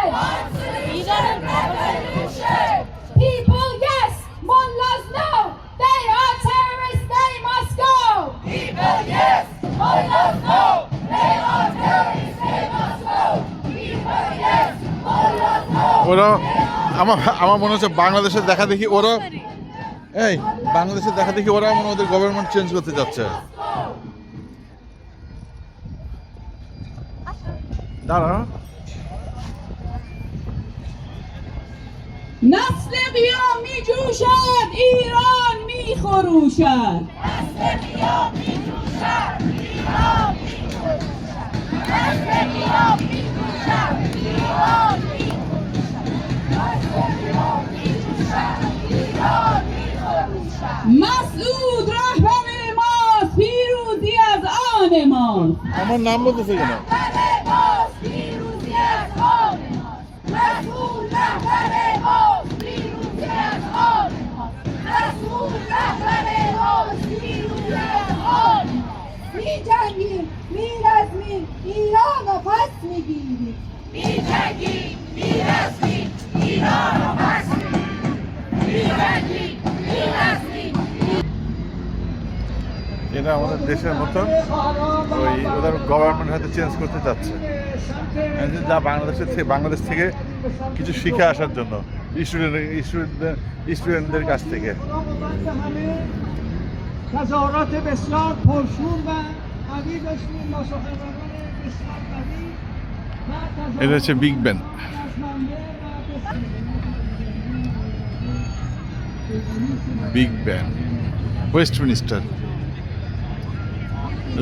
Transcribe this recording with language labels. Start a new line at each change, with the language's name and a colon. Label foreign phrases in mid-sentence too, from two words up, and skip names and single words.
English: One solution, revolution. People, yes. Mullahs, no. They are terrorists. They must go. People, yes. Mullahs, no. They are terrorists. They must go. People, yes. Mullahs, no.
Bangla: ওরা আমার মনে হচ্ছে বাংলাদেশের দেখা দেখি ওরা বাংলাদেশের দেখা দেখি ওরা মনে ওদের
English: government change
Bangla: করতে যাচ্ছে। দাঁড়া
Persian: نسل بیا می جوشد ایران می خروشد نسل بیا می جوشد ایران می خروشد نسل بیا می جوشد ایران می خروشد نسل بیا می جوشد ایران می خروشد مسعود رهبر ماست پیروزی از آن ماست
Bangla: আমার নাম বলতেছে কেন?
Persian: پیروزی از آن ماست مسعود رهبر ماست پیروزی از آن ماست مسعود رهبر ماست پیروزی از آن ماست می‌جنگیم می‌رزمیم ایران رو پس می‌گیریم می‌جنگیم می‌رزمیم ایران رو پس می‌گیریم می‌جنگیم می‌رزمیم
Bangla: এটা আমাদের দেশের মতন ওই ওদের গভর্নমেন্ট হয়তো চেঞ্জ করতে যাচ্ছে, যা বাংলাদেশ থেকে কিছু শিখে আসার জন্য স্টুডেন্টদের কাছ থেকে।
Persian: تظاهرات بسیار پرشور و قوی داشتیم با سخنرانان بسیار قوی.
Bangla: এটা হচ্ছে বিগ ব্যান। বিগ ব্যান ওয়েস্টমিনিস্টার।